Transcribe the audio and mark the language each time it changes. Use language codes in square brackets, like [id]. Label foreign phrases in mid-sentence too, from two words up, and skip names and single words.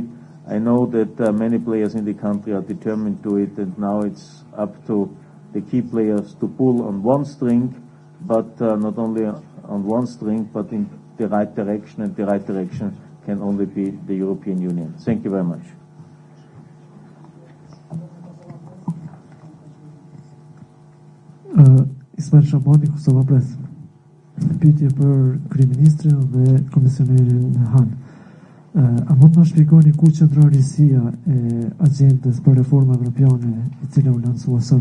[en] I know that many players in the country are determined to it, and now it's up to the key players to pull on one string, but not only on one string, but in the right direction, and the right direction can only be the European Union. Thank you very much. Ismail Shabani, Kosova Press. [sq] Pyetje për kryeministrin dhe komisionerin Hahn. A mund të shpjegoni ku qëndron risia e agjendës për reforma evropiane e cila u lansua sot?